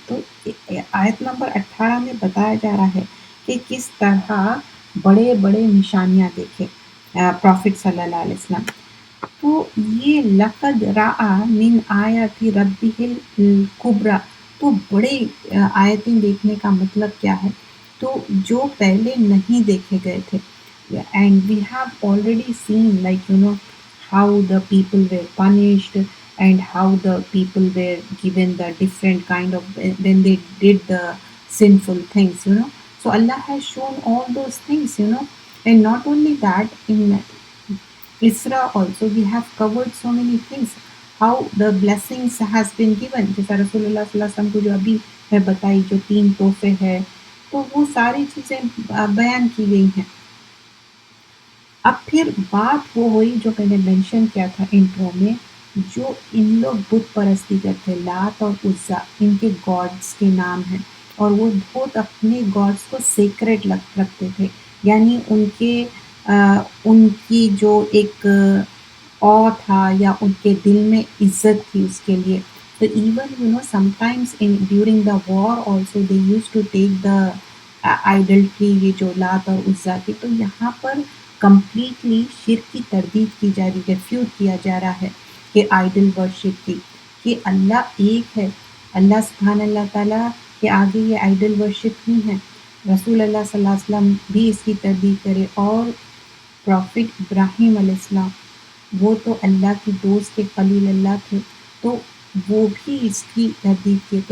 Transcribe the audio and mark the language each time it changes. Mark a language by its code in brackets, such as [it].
[ur] تو آیت نمبر 18 میں بتایا جا رہا ہے کہ کس طرح بڑے بڑے نشانیاں دیکھے پروفٹ صلی اللہ علیہ وسلم. تو یہ [ar] لقد رأى من آیات ربہ الکبریٰ، [ur] تو بڑے آیتیں دیکھنے کا مطلب کیا ہے؟ تو جو پہلے نہیں دیکھے گئے تھے. [en] And we have already seen like how the people were punished and how the people were given the different kind of when they did the sinful things. So Allah has shown all those things. And not only that, in Isra also we have covered so many things, how the blessings has been given. [ur] جیسا رسول اللہ صلی اللہ علیہ وسلم کو جو ابھی میں بتائی جو 3 تحفے ہے، تو وہ ساری چیزیں بیان کی گئی ہیں. اب پھر بات وہ ہوئی جو میں نے مینشن کیا تھا انٹرو میں، جو ان لوگ بت پرستی کرتے، لات اور عزا ان کے گاڈس کے نام ہیں، اور وہ بہت اپنے گاڈس کو سیکریٹ رکھتے تھے. یعنی ان کی جو ایک او تھا یا ان کے دل میں عزت تھی اس کے لیے. [en] تو even sometimes during the war also they use to take the idolatry, [ur] یہ جو لات اور عزا کی. تو یہاں پر کمپلیٹلی شرک کی تردید کی جا رہی، ریفیوٹ کیا جا رہا ہے کہ آئیڈل ورشپ کی، کہ اللہ ایک ہے. اللہ سبحانہ اللہ تعالیٰ کے آگے یہ آئیڈل ورشپ نہیں ہے. رسول اللہ صلی اللہ علیہ وسلم بھی اس کی تردید کرے، اور پروفٹ ابراہیم علیہ السلام وہ تو اللہ کی دوست کے خلیل اللہ تھے، تو وہ بھی اس کی تردید کی.